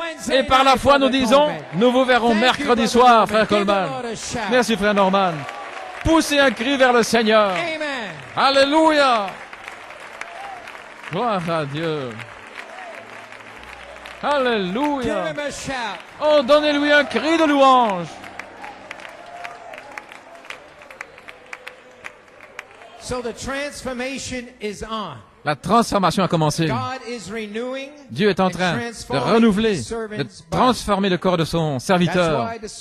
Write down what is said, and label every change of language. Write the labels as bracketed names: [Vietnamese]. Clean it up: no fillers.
[French] Et par la foi, nous disons, nous vous verrons mercredi soir, frère Coleman. Merci, frère Norman. Poussez un cri vers le Seigneur. Alléluia. Gloire à Dieu. Alléluia. Oh, donnez-lui un cri de louange. [English] So the transformation is on. [French] La transformation a commencé. Dieu est en train de renouveler, de transformer le corps de son serviteur.